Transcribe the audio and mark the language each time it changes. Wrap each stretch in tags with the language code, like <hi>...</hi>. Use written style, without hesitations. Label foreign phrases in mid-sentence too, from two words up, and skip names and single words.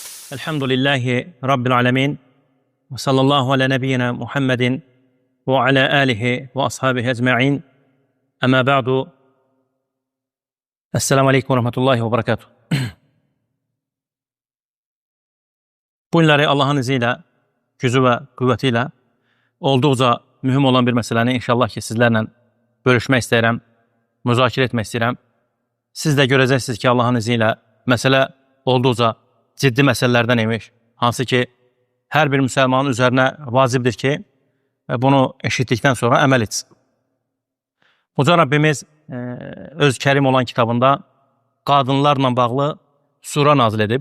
<ar>الحمد لله رب العالمين. وصلى الله على نبينا محمد وعلى آله وأصحابه أجمعين. أما بعد. السلام عليكم ورحمة الله وبركاته.</ar> <tr>Bu günləri Allah'ın izniyle, gücü ve kuvvetiyle oldukça mühim olan bir meseləni inşallah ki sizlerle</tr> <az>bölüşmək istəyirəm, müzakirə etmək istəyirəm.</az> <tr>Siz də görəcəksiniz ki Allah'ın izniyle mesele olduqca ciddi meselelerden imiş. Hansı ki her bir Müslümanın üzerine vacibdir ki bunu eşittikten sonra</tr> <az>əməl etsin. Uca Rabbimiz öz kərim olan kitabında qadınlarla bağlı sura nazil edib.</az>